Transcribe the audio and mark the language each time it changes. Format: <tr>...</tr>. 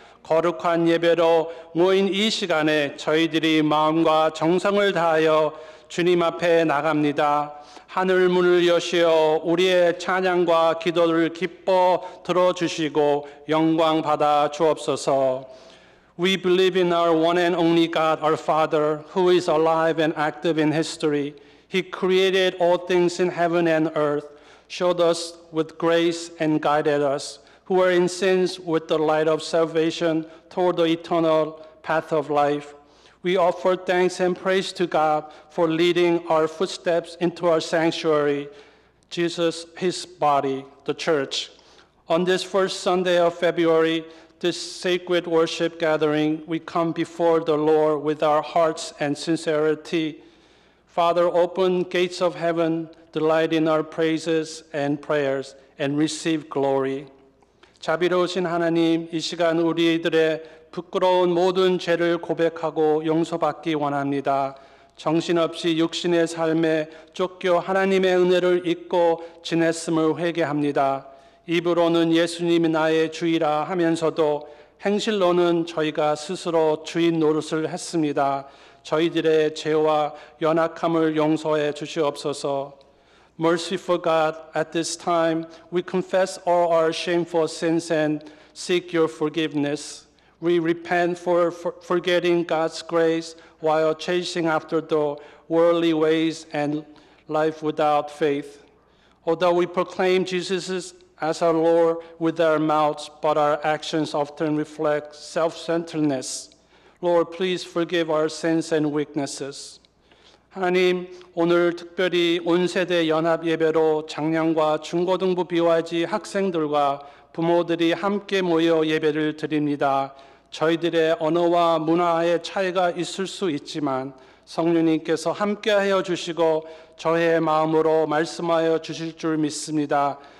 <ko>거룩한 예배로 모인 이 시간에 저희들이 마음과 정성을 다하여 주님 앞에 나갑니다. 하늘 문을 여시어 우리의 찬양과 기도를 기뻐 들어주시고 영광 받아 주옵소서.</ko> <en>We believe in our one and only God, our Father, who is alive and active in history. He created all things in heaven and earth, showed us with grace and guided us, who were in sins with the light of salvation toward the eternal path of life. We offer thanks and praise to God for leading our footsteps into our sanctuary, Jesus, his body, the church. On this first Sunday of February, this sacred worship gathering, we come before the Lord with our hearts and sincerity. Father, open gates of heaven, delight in our praises and prayers, and receive glory.</en> <ko>자비로우신 하나님, 이 시간 우리들의 부끄러운 모든 죄를 고백하고 용서받기 원합니다. 정신없이 육신의 삶에 쫓겨 하나님의 은혜를 잊고 지냈음을 회개합니다. 입으로는 예수님이 나의 주이라 하면서도 행실로는 저희가 스스로 주인 노릇을 했습니다. 저희들의 죄와 연약함을 용서해 주시옵소서.</ko> <en>Merciful God, at this time we confess all our shameful sins and seek your forgiveness. We repent for forgetting God's grace while chasing after the worldly ways and life without faith. Although we proclaim Jesus as our Lord with our mouths, but our actions often reflect self-centeredness. Lord, please forgive our sins and weaknesses.</en> <ko>하나님, 오늘 특별히 온 세대 연합 예배로 작년과 중고등부 BYG 학생들과 부모들이 함께 모여 예배를 드립니다. 저희들의 언어와 문화의 차이가 있을 수 있지만 성령님께서 함께하여 주시고 저의 마음으로 말씀하여 주실 줄 믿습니다.</ko>